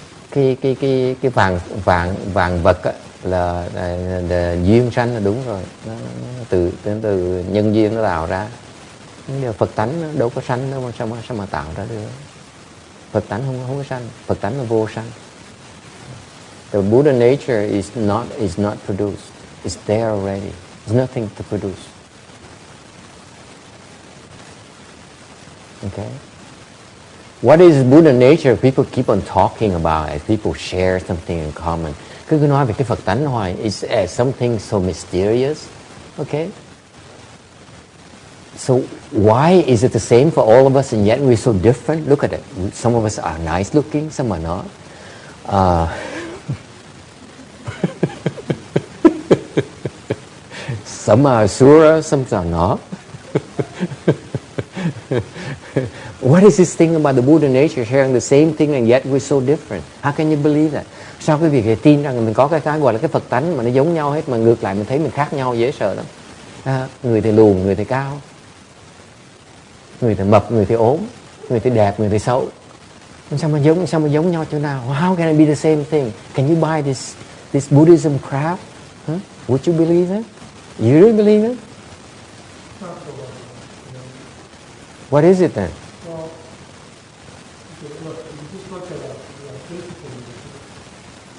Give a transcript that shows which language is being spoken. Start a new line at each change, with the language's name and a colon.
Vietnamese: Cái vàng vật á, là duyên sanh là đúng rồi, nó từ nhân duyên nó tạo ra. Nhưng Phật tánh nó đâu có sanh đâu, sao mà tạo ra được? Phật tánh không có sanh, Phật tánh là vô sanh.
English: The Buddha nature is not produced. It's there already. There's nothing to produce. Okay. What is Buddha nature? People keep on talking about it. People share something in common.
Vietnamese: Cứ nói về cái Phật tánh hoài.
English: It's something so mysterious. Okay. So why is it the same for all of us and yet we're so different? Look at it. Some of us are nice looking, some are not. Some are Asura, some are not. What is this thing about the Buddha nature sharing the same thing and yet we're so different? How can you believe that?
Vietnamese: Sao quý vị tin rằng mình có cái gọi là cái Phật tánh mà nó giống nhau hết, mà ngược lại mình thấy mình khác nhau dễ sợ lắm. Người thì lùn, người thì cao, người thì mập, người thì ốm, người thì đẹp, người thì xấu. Sao mà giống nhau chỗ nào?
English: How can it be the same thing? Can you buy this Buddhism crap? Huh? Would you believe it? You really believe it? What is it then? Well, look, you just look at a physical nature.